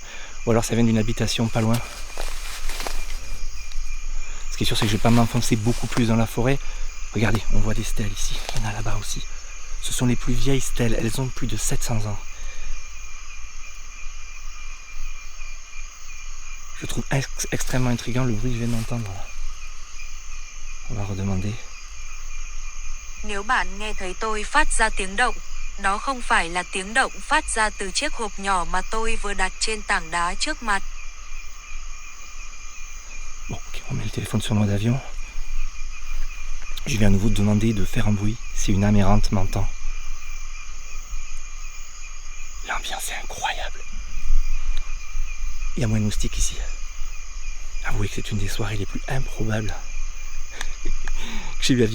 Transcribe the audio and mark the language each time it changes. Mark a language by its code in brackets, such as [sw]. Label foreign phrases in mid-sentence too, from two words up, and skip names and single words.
[fr] Ou alors ça vient d'une habitation pas loin. Ce qui est sûr, c'est que je vais pas m'enfoncer beaucoup plus dans la forêt. Regardez, on voit des stèles ici. Il y en a là-bas aussi. Ce sont les plus vieilles stèles, elles ont plus de 700 ans. Je trouve extrêmement intriguant le bruit que je viens d'entendre. On va redemander. [vi] Nếu bạn nghe thấy tôi phát ra tiếng động, đó không phải là tiếng động phát ra từ chiếc hộp nhỏ mà tôi vừa đặt trên tảng đá trước mặt. [fr] Bon, ok, on met le téléphone sur mode avion. Je vais à nouveau demander de faire un bruit si une âme errante m'entend. L'ambiance est incroyable. Il y a moins de moustiques ici. Avouez que c'est une des soirées les plus improbables que j'ai eu à vivre.